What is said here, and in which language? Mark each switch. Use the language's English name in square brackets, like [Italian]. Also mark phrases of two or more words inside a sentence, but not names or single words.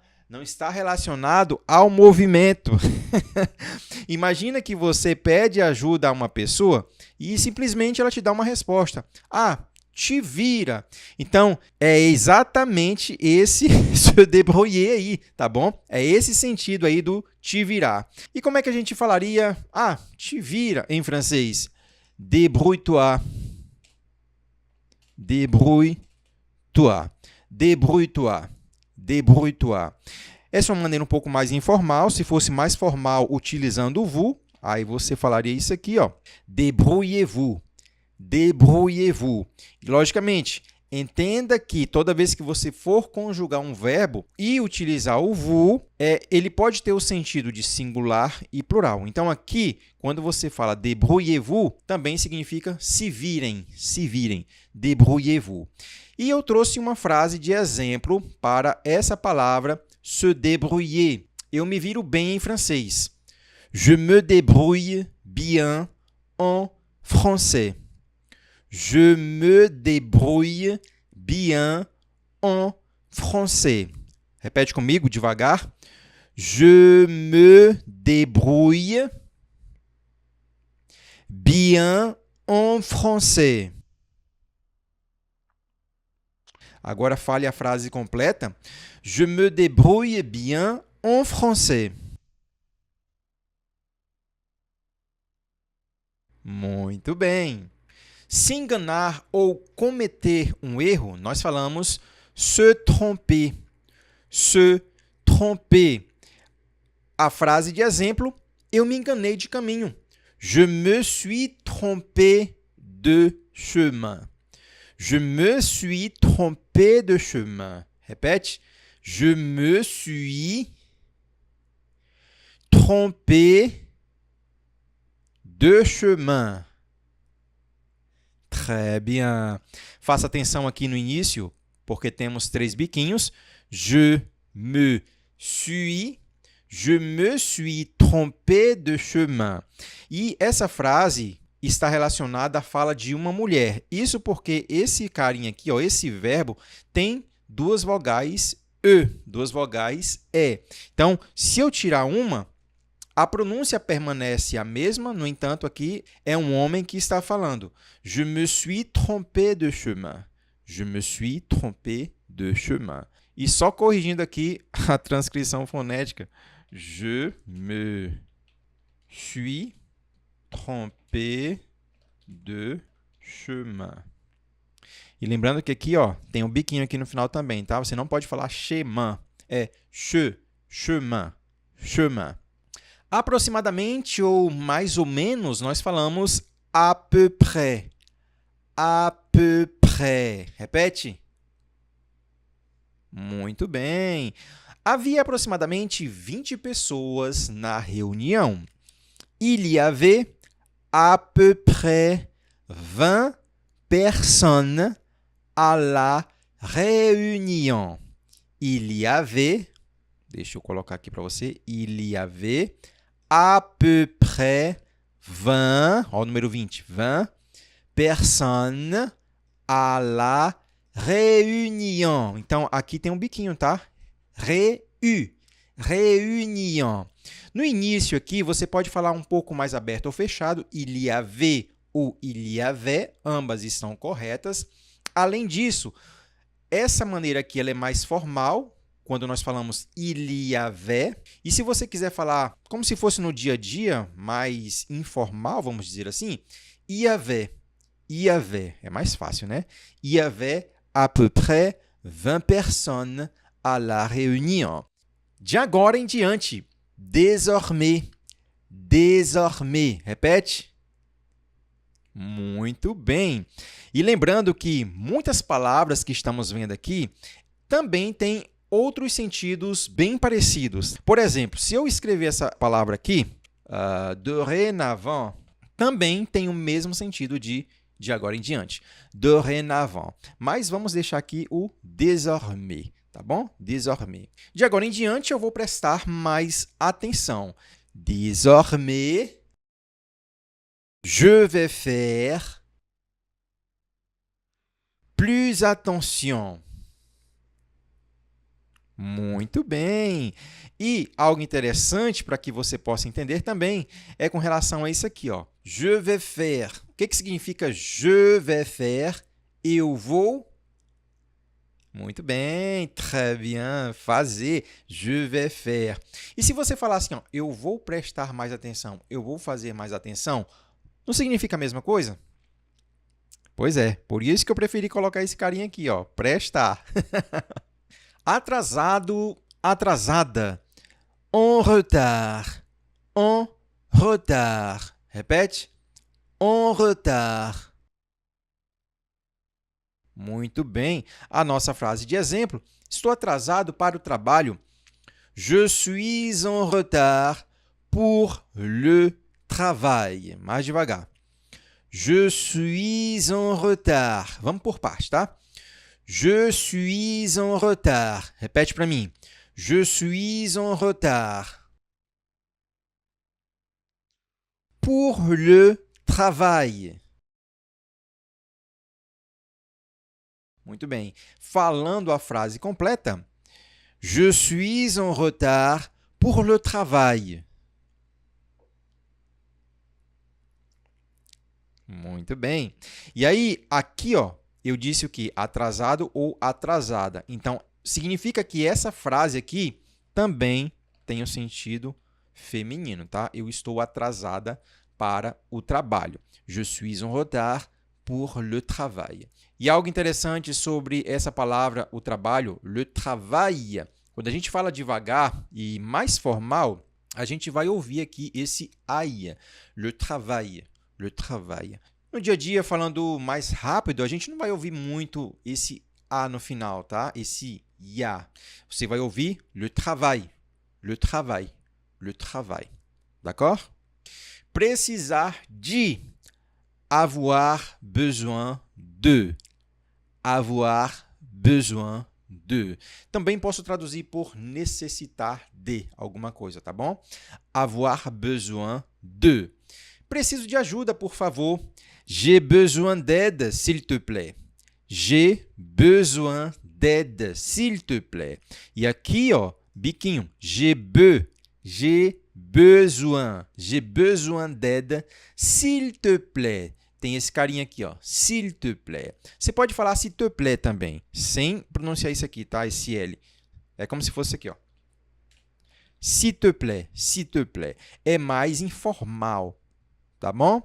[Portuguese] Não está relacionado ao movimento. Imagina que você pede ajuda a uma pessoa e simplesmente ela te dá uma resposta. Ah, te vira. Então, é exatamente esse [French] se débrouiller [Portuguese] aí, tá bom? É esse sentido aí do te virar. E como é que a gente falaria, ah, te vira em francês? [French] Débrouille-toi. Débrouille-toi. Débrouille-toi. Débrouille-toi. [Portuguese] Essa é uma maneira um pouco mais informal. Se fosse mais formal, utilizando o vous, aí você falaria isso aqui, ó. [French] Débrouillez-vous. Débrouillez-vous. [Portuguese] Logicamente, entenda que toda vez que você for conjugar um verbo e utilizar o vous, ele pode ter o sentido de singular e plural. Então, aqui, quando você fala [French] débrouillez-vous, [Portuguese] também significa se virem, se virem. [French] Débrouillez-vous. [Portuguese] E eu trouxe uma frase de exemplo para essa palavra [French] se débrouiller. [Portuguese] Eu me viro bem em francês. [French] Je me débrouille bien en français. Je me débrouille bien en français. [Portuguese] Repete comigo devagar. [French] Je me débrouille bien en français. [Portuguese] Agora fale a frase completa. [French] Je me débrouille bien en français. [Portuguese] Muito bem. Se enganar ou cometer um erro, nós falamos [French] se tromper. Se tromper. [Portuguese] A frase de exemplo, eu me enganei de caminho. [French] Je me suis trompé de chemin. Je me suis trompé de chemin. Répète. Je me suis trompé de chemin. Très bien. [Portuguese] Faça atenção aqui no início, porque temos 3 biquinhos. [French] Je me suis trompé de chemin. [Portuguese] E essa frase está relacionada à fala de uma mulher. Isso porque esse carinha aqui, ó, esse verbo, tem 2 vogais e, 2 vogais e. Então, se eu tirar uma, a pronúncia permanece a mesma, no entanto, aqui é um homem que está falando. [French] Je me suis trompé de chemin. Je me suis trompé de chemin. [Portuguese] E só corrigindo aqui a transcrição fonética. [French] Je me suis trompé de chemin. [Portuguese] E lembrando que aqui, ó, tem um biquinho aqui no final também, tá? Você não pode falar chemin. É chemin, chemin. Aproximadamente ou mais ou menos, nós falamos [French] à peu près. À peu près. [Portuguese] Repete. Muito bem. Havia aproximadamente 20 pessoas na reunião. [French] Il y avait à peu près 20 personnes à la réunion. Il y avait, [Portuguese] deixa eu colocar aqui para você, [French] il y avait à peu près 20, [Portuguese] ó, o número 20, [French] 20 personnes à la réunion. [Portuguese] Então, aqui tem um biquinho, tá? [French] Réunion. [Portuguese] No início aqui, você pode falar um pouco mais aberto ou fechado. [French] Il y avait ou il y avait, [Portuguese] ambas estão corretas. Além disso, essa maneira aqui ela é mais formal, quando nós falamos [French] il y avait. [Portuguese] E se você quiser falar como se fosse no dia a dia, mais informal, vamos dizer assim, [French] il y avait. Il y avait. [Portuguese] É mais fácil, né? [French] Il y avait à peu près 20 personnes à la réunion. [Portuguese] De agora em diante, [French] désormais, désormais. [Portuguese] Repete. Muito bem. E lembrando que muitas palavras que estamos vendo aqui também têm outros sentidos bem parecidos. Por exemplo, se eu escrever essa palavra aqui, dorénavant, também tem o mesmo sentido de agora em diante. [French] Dorénavant. [Portuguese] Mas vamos deixar aqui o désormais, tá bom? [French] Désormais. [Portuguese] De agora em diante, eu vou prestar mais atenção. [French] Désormais, je vais faire plus attention. [Portuguese] Muito bem! E algo interessante para que você possa entender também é com relação a isso aqui, ó. [French] Je vais faire. [Portuguese] O que significa [French] je vais faire? [Portuguese] Eu vou. Muito bem, [French] très bien, fazer. Je vais faire. [Portuguese] E se você falar assim, ó, eu vou prestar mais atenção, eu vou fazer mais atenção, não significa a mesma coisa? Pois é, por isso que eu preferi colocar esse carinha aqui, ó, prestar. Atrasado, atrasada. [French] En retard, en retard. Repete. En retard. [Portuguese] Muito bem. A nossa frase de exemplo. Estou atrasado para o trabalho. [French] Je suis en retard pour le travail. [Portuguese] Mais devagar. [French] Je suis en retard. [Portuguese] Vamos por partes, tá? [French] Je suis en retard. [Portuguese] Repete para mim. [French] Je suis en retard. Pour le travail. [Portuguese] Muito bem. Falando a frase completa. [French] Je suis en retard pour le travail. [Portuguese] Muito bem. E aí, aqui, ó, eu disse o quê? Atrasado ou atrasada. Então, significa que essa frase aqui também tem um sentido feminino, tá? Eu estou atrasada para o trabalho. [French] Je suis en retard pour le travail. [Portuguese] E algo interessante sobre essa palavra, o trabalho, [French] le travail. [Portuguese] Quando a gente fala devagar e mais formal, a gente vai ouvir aqui esse ai, [French] le travail. Le travail. [Portuguese] No dia a dia, falando mais rápido, a gente não vai ouvir muito esse A no final, tá? Esse ya. Você vai ouvir [French] le travail, le travail, le travail. D'accord? [Portuguese] Precisar de. [French] Avoir besoin de. Avoir besoin de. [Portuguese] Também posso traduzir por necessitar de alguma coisa, tá bom? [French] Avoir besoin de. [Portuguese] Preciso de ajuda, por favor. [French] J'ai besoin d'aide, s'il te plaît. J'ai besoin d'aide, s'il te plaît. [Portuguese] E aqui, ó, biquinho. [French] J'ai besoin d'aide, s'il te plaît. [Portuguese] Tem esse carinha aqui, ó. [French] S'il te plaît. [Portuguese] Você pode falar [French] s'il te plaît [Portuguese] também, sem pronunciar isso aqui, tá? Esse L. É como se fosse aqui, ó. [French] S'il te plaît, s'il te plaît. [Portuguese] É mais informal. Tá bom?